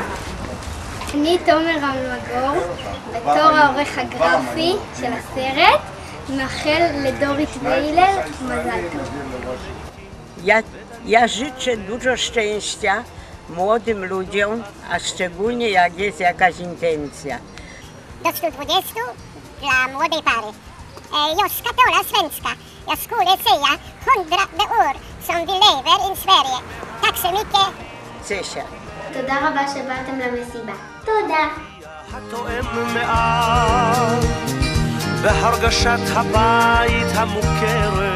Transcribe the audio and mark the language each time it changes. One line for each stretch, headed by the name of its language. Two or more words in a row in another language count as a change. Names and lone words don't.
Hebrew: אני תומר אלמגור, בתור העורך הגרפי של הסרט, מאחל לדורית והילל מזל טוב.
Polish: Ja życzę dużo szczęścia młodym ludziom, a szczególnie jak jest jakaś intencja. Do 120 dla młodej pary.
Swedish: Jag ska tala svenska. Jag skulle säga 100 år som vi lever i Sverige. Tack så mycket. Cesia.
Hebrew: תודה רבה שבאתם למסיבה. תודה. התואם מעט בהרגשת הבית המוכר